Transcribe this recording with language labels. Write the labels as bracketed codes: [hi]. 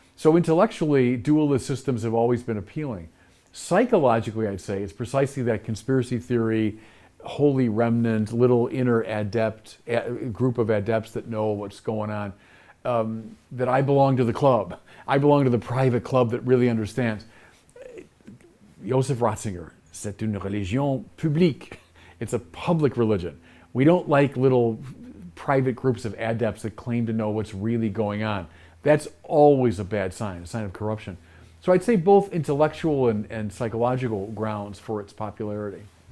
[en] So intellectually, dualist systems have always been appealing. Psychologically, I'd say, it's precisely that conspiracy theory, holy remnant, little inner adept, group of adepts that know what's going on, that I belong to the club. I belong to the private club that really understands. [fr] Joseph Ratzinger, c'est une religion publique. [en] It's a public religion. We don't like little private groups of adepts that claim to know what's really going on. That's always a bad sign, a sign of corruption. So I'd say both intellectual and psychological grounds for its popularity.